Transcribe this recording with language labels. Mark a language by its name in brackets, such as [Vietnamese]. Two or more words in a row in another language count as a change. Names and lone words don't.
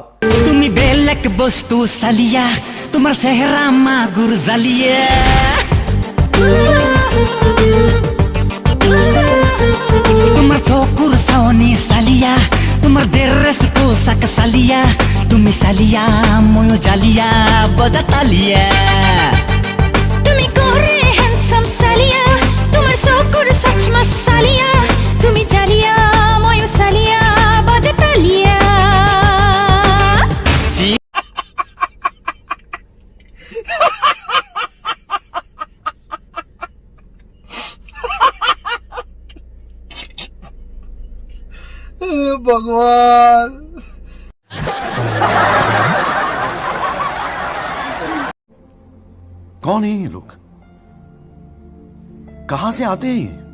[Assamese] তুমি বেলেগ বস্তু চালিয়া তোমাৰ চেহেৰা মাগুৰ জালিয়া তোমাৰ চকুৰ চাৱনি চালিয়া তোমাৰ ড্ৰেছ পোছাক চালিয়া তুমি চালিয়া ময়ো জালিয়া বজা তালিয়া তুমি কৰে হ্যান্ডসাম চালিয়া তোমাৰ চকুৰ সচমা চালিয়া তুমি জালিয়া ময়ো চালিয়া বজা তালিয়া [Hindi] भगवान कौन है ये लोग कहां से आते हैं